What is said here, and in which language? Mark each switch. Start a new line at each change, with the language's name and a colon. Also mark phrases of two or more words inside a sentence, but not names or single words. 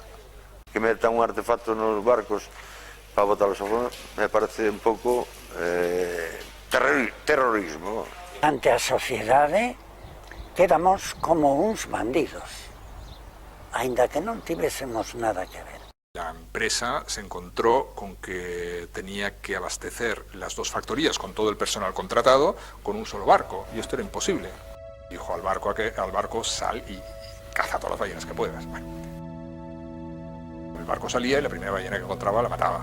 Galician: Que metan un artefacto nos barcos para botarlos a fondo me parece un pouco terrorismo. Ante a sociedade quedamos como uns bandidos, aínda que non tivésemos nada que ver.
Spanish: La empresa se encontró con que tenía que abastecer las dos factorías con todo el personal contratado con un solo barco, y esto era imposible. Dijo al barco sal y caza todas las ballenas que puedas. Bueno. El barco salía y la primera ballena que encontraba la mataba.